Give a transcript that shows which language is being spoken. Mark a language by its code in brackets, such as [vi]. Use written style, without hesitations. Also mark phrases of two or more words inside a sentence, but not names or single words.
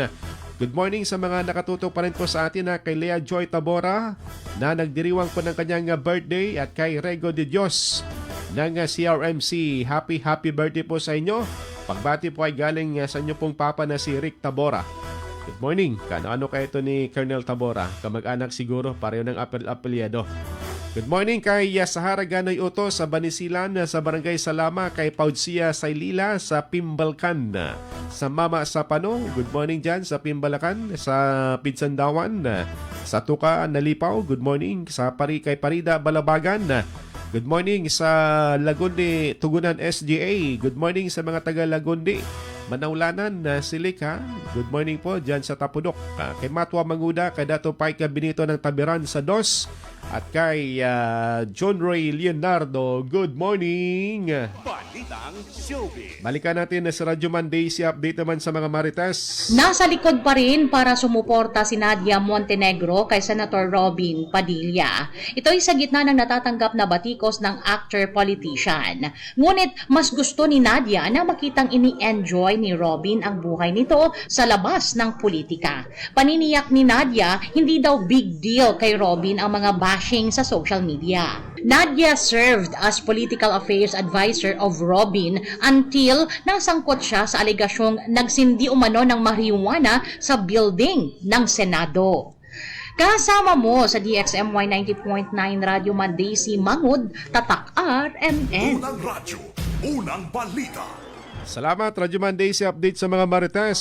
[en] Good morning [tl] sa mga nakatutok pa rin po sa atin na kay Lea Joy Tabora na nagdiriwang po ng kanyang birthday at kay Rego de Dios ng CRMC. [en] Happy birthday [tl] po sa inyo. Pagbati po ay galing sa inyo pong papa na si Rick Tabora. [en] Good morning. [tl] Ano kaya ito ni Colonel Tabora? Kamag-anak siguro, pareho ng apelyado. [en] Good morning [tl] kay Sahara Ganoy Uto sa Banisilan, sa Barangay Salama, kay Paudsia Sailila sa Pimbalkan. Sa Mama Sapano, [en] good morning [tl] dyan sa Pimbalakan, sa Pidsandawan, sa Tuka Nalipaw, [en] good morning. [tl] Sa kay Parida Balabagan, [en] good morning [tl] sa Lagundi Tugunan SGA, [en] good morning [tl] sa mga taga Lagundi. Manaulanan na Silik ha. [en] Good morning [tl] po dyan sa Tapudok. Kay Matwa Manguda, kay Dato Paika Benito ng Tabiran sa Dos. At kay John Ray Leonardo, [en] good morning. [tl] Balitang Showbiz. Balikan natin sa Radyo Mandaisi update naman sa mga Marites. Nasa likod pa rin para sumuporta si Nadia Montenegro kay Senator Robin Padilla. Ito ay sa gitna ng natatanggap na batikos ng actor-politician. Ngunit mas gusto ni Nadia na makitang ini-enjoy ni Robin ang buhay nito sa labas ng politika. Paniniyak ni Nadia, hindi daw [en] big deal [tl] kay Robin ang mga bashing sa [en] social media. Nadia served as political affairs advisor of Robin [tl] until nasangkot siya sa alegasyong nagsindi umano ng marijuana sa building ng Senado. Kasama mo sa DXMY 90.9 Radyo Man Daisy Mangud, Tatak RMN. Unang radyo, unang balita. Salamat, Radyo Man Daisy update sa mga marites.